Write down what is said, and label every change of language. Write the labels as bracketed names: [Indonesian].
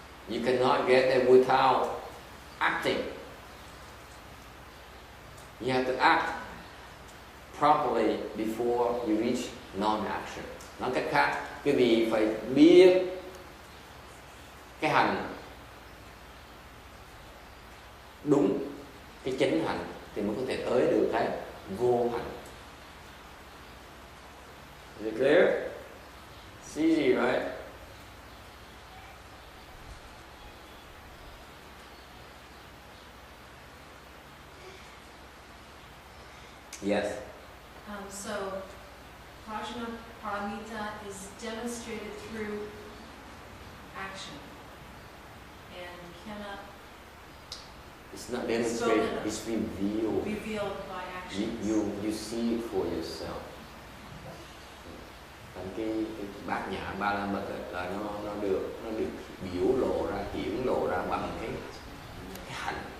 [English] You cannot get there without acting. You have to act properly before you reach non-action. [Vietnamese] Nói cách khác, quý vị phải biết cái hành đúng, cái chánh hành thì mới có thể tới được cái vô hành. [English] Is it clear? It's easy, right? Yes. So, Prajna Paramita is demonstrated through action and cannot It's not demonstrated, it's revealed. revealed by action. You see it for yourself. [Vietnamese] Thành cái bát nhã ba la mật là nó được biểu lộ ra, hiển lộ ra bằng cái hành.